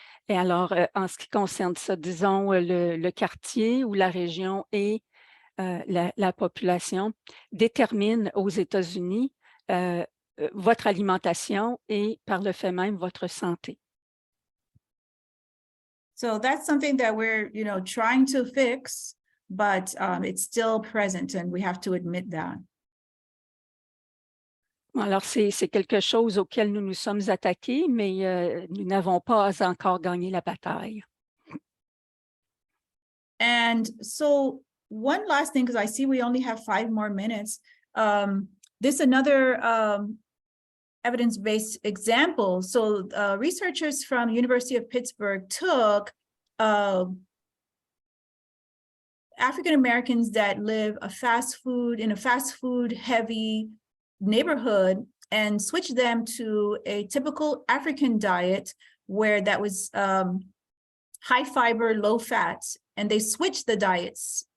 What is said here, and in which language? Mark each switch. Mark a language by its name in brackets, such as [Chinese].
[French] Et alors, en ce qui concerne ça, disons, le quartier ou la région et la population détermine aux États-Unis votre alimentation et par le fait même votre santé. [English] So that's something that we're, trying to fix, but it's still present and we have to admit that. [French] Alors, c'est quelque chose auquel nous nous sommes attaqués, mais nous n'avons pas encore gagné la bataille. [English] And so one last thing, because I see we only have 5 more minutes. This another evidence-based example. So researchers from University of Pittsburgh took African Americans that live in a fast food heavy neighborhood and switched them to a typical African diet where that was high fiber, low fat, and they switched the diets.